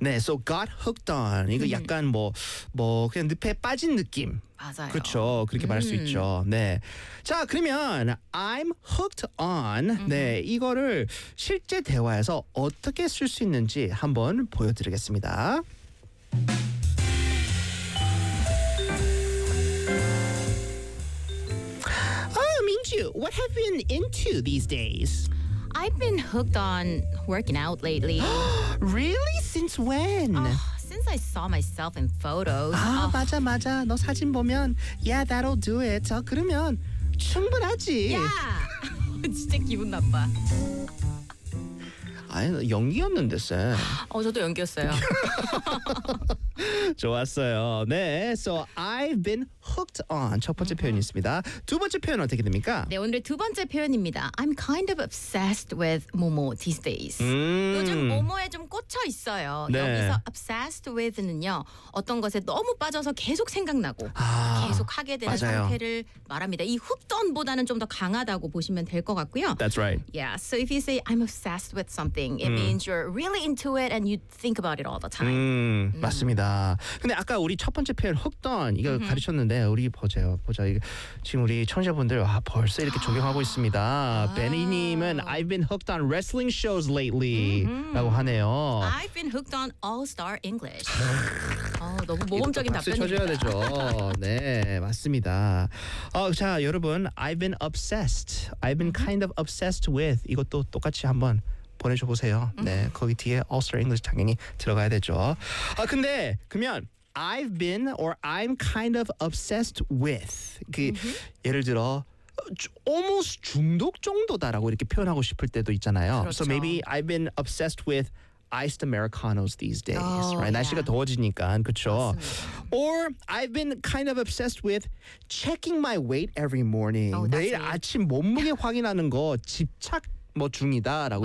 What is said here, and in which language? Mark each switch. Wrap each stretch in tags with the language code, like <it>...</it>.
<ko>네,</ko> <en>so got hooked on</en> <ko>이거 약간 뭐 그냥 늪에 빠진 느낌. 맞아요. 그렇죠. 그렇게 말할 수 있죠. 네. 자, 그러면 I'm hooked on. 네, 이거를 실제 대화에서 어떻게 쓸 수 있는지 한번 보여드리겠습니다.</ko> <en>Oh, Minju, what have you been into these days? I've been hooked on working out lately. Really? Since when? Since I saw myself in photos.</en> <ko>아, 맞아, 맞아. 너 사진 보면,</ko> <en>yeah, that'll do it.</en> <ko>그러면 충분하지. Yeah. 진짜 기분 나빠. 아니, 연기였는데, 쌤. 저도 연기였어요. 좋았어요. 네,</ko> <en>so I've been hooked on</en> <ko>첫 번째 표현이 있습니다. 두 번째 표현 어떻게 됩니까? 네, 오늘의 두 번째 표현입니다.</ko> <en>I'm kind of obsessed with 모모 these days.</en> <ko>요즘 모모에 좀 꽂혀 있어요. 네. 여기서 obsessed with는요. 어떤 것에 너무 빠져서 계속 생각나고 계속 하게 되는 맞아요. 상태를 말합니다. 이 hooked on보다는 좀 더 강하다고 보시면 될 것 같고요.</ko> <en>That's right. Yeah, so if you say I'm obsessed with something, it means you're really into it and you think about it all the time.</en> <ko>맞습니다. 근데 아까 우리 첫 번째 표현 hooked on 이거 가르쳤는데 우리 보자 지금 우리 청취자분들 와 벌써 이렇게 적용하고 있습니다.</ko> <en>베니님은 I've been hooked on wrestling shows lately</en> <ko>라고 하네요.</ko> <en>I've been hooked on All Star English.</en> <ko>너무 모범적인 답변입니다. 박수 쳐줘야 되죠. 네 맞습니다. 자 여러분</ko> <en>I've been obsessed. I've been kind of obsessed with</en> <ko>이것도 똑같이 한번 보내줘보세요. 네, 거기 뒤에 All Star English 당연히 들어가야 되죠. 근데 그러면</ko> <en>I've been or I'm kind of obsessed with</en> <ko>그 예를 들어 almost 중독 정도다라고 이렇게 표현하고 싶을 때도 있잖아요. 그렇죠.</ko> <en>So maybe I've been obsessed with iced Americanos these days. Right?</en> <ko>날씨가 더워지니까, 그렇죠? 맞습니다.</ko> <en>Or I've been kind of obsessed with checking my weight every morning.</en> <ko>내일 아침 몸무게 확인하는 거 집착 뭐 중이다라고</ko>